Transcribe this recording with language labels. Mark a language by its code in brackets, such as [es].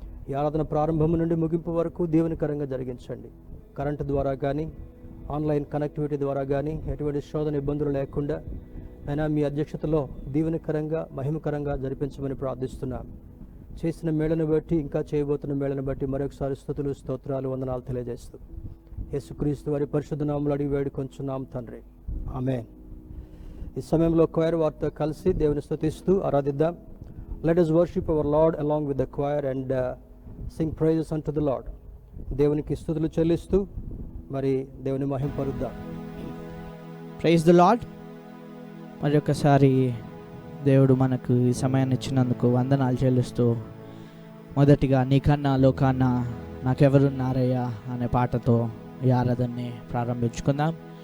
[te] ఈ ఆరాధన ప్రారంభం నుండి ముగింపు వరకు దీవెనకరంగా జరిగించండి. కరెంటు ద్వారా కానీ ఆన్లైన్ కనెక్టివిటీ ద్వారా కానీ ఎటువంటి శోధన ఇబ్బందులు లేకుండా అయినా మీ అధ్యక్షతలో దీవెనకరంగా మహిమకరంగా జరిపించమని ప్రార్థిస్తున్నాను. చేసిన మేళను బట్టి ఇంకా చేయబోతున్న మేళను బట్టి మరొకసారి స్తుతులు స్తోత్రాలు వందనాలు తెలియజేస్తూ యేసుక్రీస్తు వారి పరిశుద్ధ నామములో అడిగి వేడుకొంచున్నాం తండ్రి, ఆమేన్. ఈ సమయంలో క్వైర్ వారితో కలిసి దేవుని స్తుతిస్తూ ఆరాధిద్దాం. [en] Let us worship our Lord along with the choir and sing praises unto the Lord. [te] దేవునికి స్తుతులు చెల్లిస్తూ మరి దేవుని మహింపరుద్దాం. [en] Praise the Lord. [te] మరి ఒకసారి దేవుడు మనకు ఈ సమయాన్ని ఇచ్చినందుకు వందనాలు చెల్లిస్తూ మొదటిగా నీకన్నా లోకాన్న నాకెవరున్నారయ్యా అనే పాటతో ఈ ఆరాధనని ప్రారంభించుకుందాం.